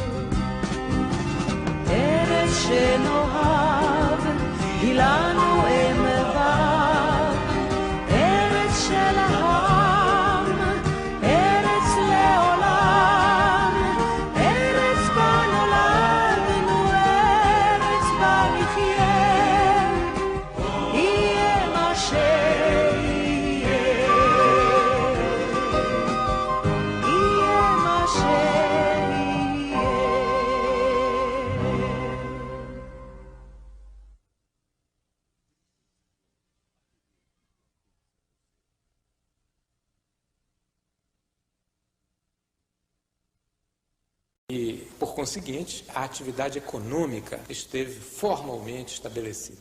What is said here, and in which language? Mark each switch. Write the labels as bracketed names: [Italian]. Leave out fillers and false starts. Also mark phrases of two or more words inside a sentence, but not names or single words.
[Hebrew] ארץ שנאהב, היא לנו אם ואב, ארץ של העם, ארץ לעולם, ארץ בה נולדנו, ארץ בה נחיה, יהיה מה שיהיה, יהיה מה שיהיה. [Portuguese] E, por conseguinte, a atividade econômica esteve formalmente estabelecida.